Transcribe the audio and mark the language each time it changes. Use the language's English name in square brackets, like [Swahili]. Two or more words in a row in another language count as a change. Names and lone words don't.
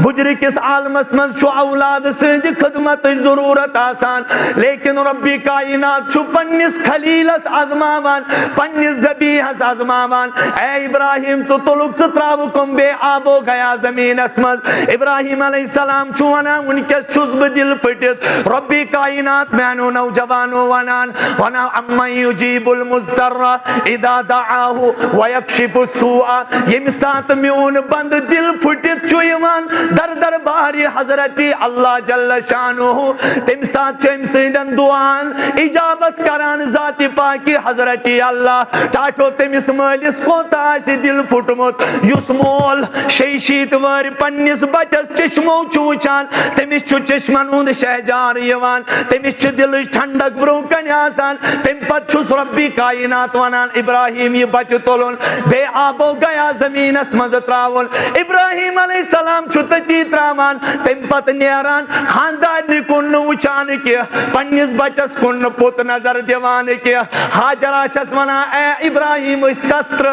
[Kashmiri] बुजुर्गिस आलमस मज औलाद सद खदमत जरूरत आसान लेकिन रब्बी कायनात पन्निस खलीलस आजमावान पन्निस ज़बीहस आजमावान ए इब्राहिम तुलुक त्रावुकुम बे आबो गया जमीनस मज इब्राहिम अलैहिस्सलाम वनान वनकस छुस बह दिल फटित रब्बी कायनात मैनो नौजवानो वनान वना [Arabic] أمن يجيب المضطر إذا دعاه ويكشف السوء [Kashmiri] यम सात म्योन बंद दिल फटित दर दर बारी हजरत अल्लाह [Arabic] جل شأنه [Kashmiri] तम सात सदन दुआन इजाबत करान जाति पाकी हजरत अल्लाह टाठो तमिस मलिस कोता दिल फुटमुत युस मोल 6 वर पन्निस बचस चश्मो वुचान तमिस चश्मन हुंद शहजार यवान तमिस दिल ठंडक ब्रोह कन आसान तम पत रब्बी कायनात वनान इब्राहिम यह बच तुलन बे आबो गया जमीनस मज त्रावन इब्राहिम अलैहिस्सलाम तती त्रावान तम पत नेरान खानदान कुन वुचान कह पन्निस बचस कुन पुत नजर दिवान कह हाजरा छस वना ए इब्राहिम कस